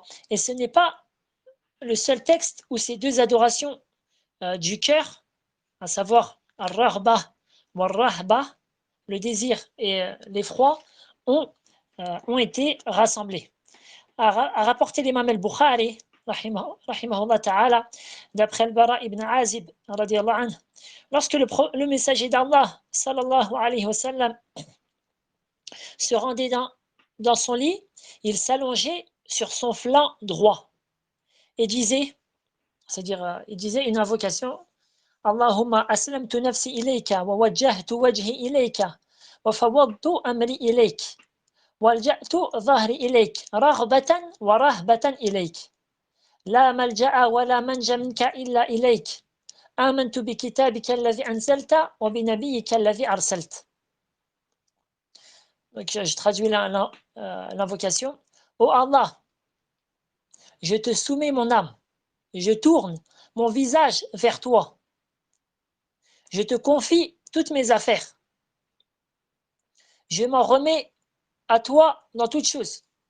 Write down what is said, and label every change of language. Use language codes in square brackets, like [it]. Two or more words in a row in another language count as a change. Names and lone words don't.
[fr] Et ce n'est pas le seul texte où ces deux adorations du cœur, à savoir Ar-Rahba ou Ar-Rahba, le désir et l'effroi, ont été rassemblés. A rapporté l'imam al-Bukhari, [ar] رحمه الله تعالى, [fr] d'après al-Bara ibn Azib, [ar] رضي الله عنه, [fr] lorsque le messager d'Allah, [ar] صلى الله عليه وسلم, [fr] se rendait dans dans son lit, il s'allongeait sur son flanc droit et disait, c'est-à-dire il disait une invocation, [ar] اللهم أسلمت نفسي إليك ووجهت وجهي إليك وفوضت أمري إليك وألجأت ظهري إليك رغبة ورهبة إليك لا ملجأ ولا منجا منك إلا إليك آمنت بكتابك الذي أنزلت وبنبيك الذي أرسلت. [fr] Donc je traduis l'invocation. Ô Allah, je te soumets mon âme, je tourne mon visage vers toi. Je te confie toutes mes affaires. Je m'en remets à toi dans toutes choses.